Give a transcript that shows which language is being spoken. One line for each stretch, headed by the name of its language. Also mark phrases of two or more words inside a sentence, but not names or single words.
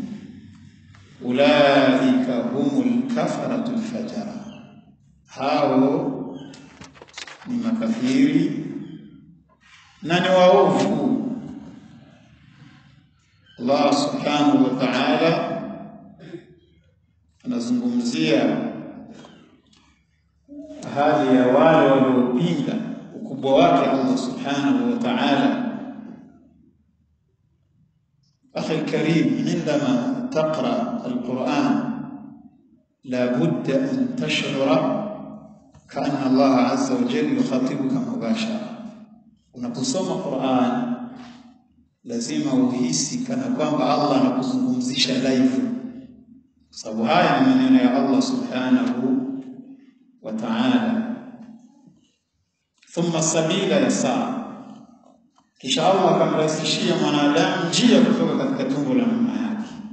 Arabic: أولئك هم الكفرة الفجرة,
Swahili: hao ni makafiri na ni waovu.
Arabic: الله سبحانه وتعالى
Swahili: anazungumzia hali ya wale waliopinga ukubwa wake
Arabic: الله سبحانه وتعالى. أخي الكريم، عندما تقرأ القرآن لابد أن تشعر كأن الله عز وجل يخاطبك مباشرة.
Swahili: unaposoma Qur'an lazima uhisi kana kwamba Allah anakuzungumzisha live, sababu haya ni maneno ya
Arabic: الله سبحانه وتعالى. ثم السبيل يسره,
Swahili: kisha Allah akamrahisishia mwanadamu njia kutoka katika tumbo la mama yake.